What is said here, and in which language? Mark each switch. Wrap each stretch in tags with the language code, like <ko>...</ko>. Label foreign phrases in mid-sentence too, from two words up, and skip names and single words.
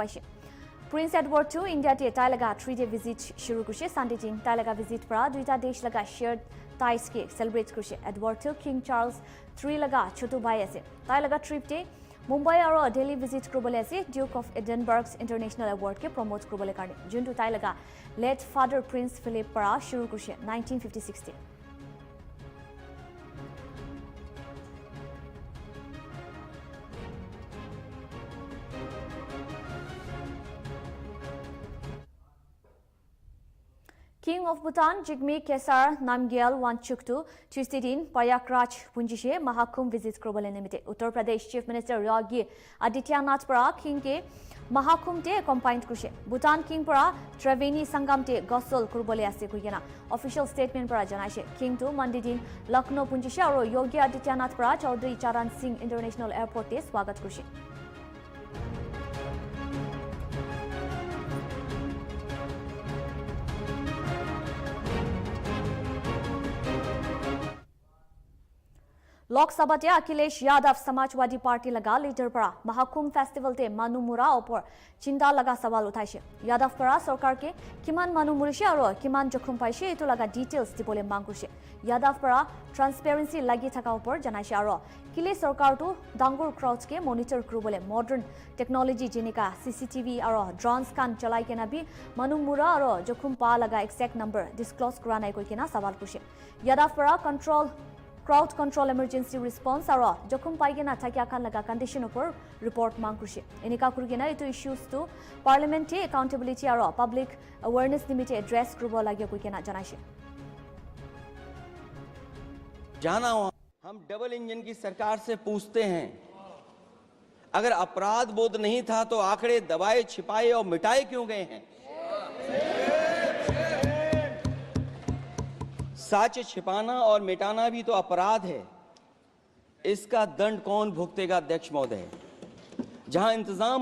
<nag>paise Prince Edward to India te tailaga 3-day visit shuru kushe Sandijin tailaga visit pra duita desh laga</nag> <en>shared ties</en> <nag>ke celebrate kushe Edward to King Charles 3 laga chotu bhai ase tailaga trip te Mumbai aro Delhi visit krobole ase Duke of Edinburgh's International Award ke promote krobole karne juntu tailaga late father Prince Philip pra shuru kushe 1956 te King of Bhutan Jigme Kesar Namgyal Wanchuktu Tuesday din Prayagraj Punjishe Mahakumbh visit krobole nimite Uttar Pradesh Chief Minister Yogi Adityanath para King ke Mahakumbh te accompanied kushe Bhutan King para Triveni Sangam te Gosol krobole ase kuigena</nag> <en>official statement</en> <nag>para janaise King to Monday din Lucknow Punjishe aro Yogi Adityanath para Chaudhary Charan Singh International Airport te swagat kushe Lok Sabha te Akhilesh Yadav Samajwadi Party laga leader para Mahakumbh Festival te Manumura opor chinta laga sawal uthaise Yadav para sarkar ke kiman manumurishe aro kiman jokhum paise etu laga details dibole mang kurse Yadav para transparency lagi thaka opor janaise aro kile sarkar tu dangur crowds ke monitor krubole</nag> <en>modern technology</en> <nag>jenika CCTV aro drones kan chalai kena bi manumura aro jokhum pa laga exact number disclose kura nai koi kena sawal kurse Yadav para</nag> <en>crowd control emergency response</en> <nag>aro jokhum paigena thakya khan laga condition upor report mang kurse enika kurgena etu issues to parliament te accountability aro</nag> <en>public awareness</en> <nag>nimite address krubo lagya koikena janaise</nag> <hi>जाना हम डबल इंजन की सरकार से पूछते हैं अगर अपराध बोध नहीं था तो आंकड़े दबाए छिपाए और मिटाए क्यों गए हैं सच छिपाना और मिटाना भी तो अपराध है इसका दंड कौन भुगतेगा अध्यक्ष महोदय जहां इंतजाम</hi>